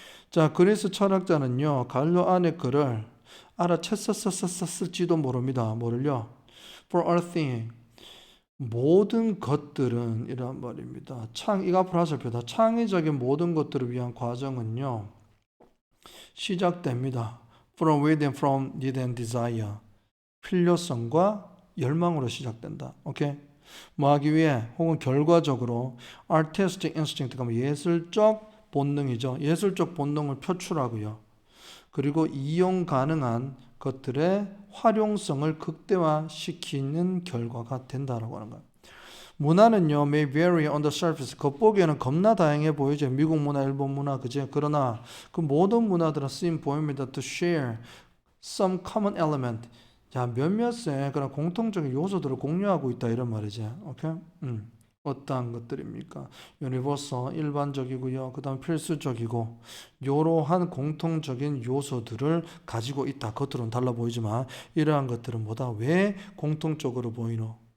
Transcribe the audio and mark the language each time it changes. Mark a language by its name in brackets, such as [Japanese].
[Korean] 자, 그리스 철학자는요 갈로 안의 글을 알아챘을지도 모릅니다. 뭐를요? [English] For all things [Korean] 모든 것들은 이란 말입니다. 이거 앞으로 하실 표다. 창의적인 모든 것들을 위한 과정은요 시작됩니다. [English] From within, from need and desire. [Korean] 필요성과 열망으로 시작된다. 오케이? 뭐 하기 위해 혹은 결과적으로 [English] artistic instinct [Korean] 가 예술적 본능이죠. 예술적 본능을 표출하고요. 그리고 이용 가능한 것들의 활용성을 극대화시키는 결과가 된다라고 하는 거예요. 문화는요, [English] may vary on the surface. [Korean] 겉보기에는 겁나 다양해 보이죠. 미국 문화, 일본 문화, 그제? 그러나 그 모든 문화들은 쓰임 보입니다. [English] To share some common element. [Korean] 자, 몇몇의 그런 공통적인 요소들을 공유하고 있다 이런 말이지. 오케이? 어떠한 것들입니까? 유니버설 일반적이고요. 그다음 필수적이고 이러한 공통적인 요소들을 가지고 있다. 겉으로는 달라 보이지만 이러한 것들은 뭐다? 왜 공통적으로 보이노?